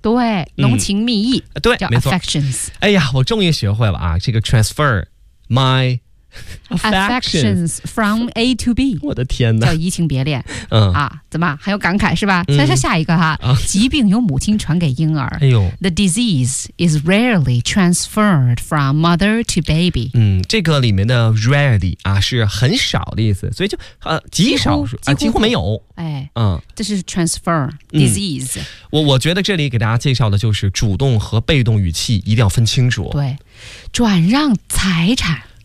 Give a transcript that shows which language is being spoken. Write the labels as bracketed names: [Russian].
[Chinese] 对，浓情蜜意，对，叫 affections。哎呀，我终于学会了啊，这个 [English] transfer my Affections from A to B， [Chinese] 我的天哪，叫移情别恋，嗯啊，怎么很有感慨是吧？再说下一个哈，疾病由母亲传给婴儿，哎呦 [English] ，The disease is rarely transferred from mother to baby。 [Chinese] 嗯，这个里面的 rarely 啊是很少的意思，所以就极少数啊几乎没有。哎，嗯，这是 transfer disease。我觉得这里给大家介绍的就是主动和被动语气一定要分清楚。对，转让财产。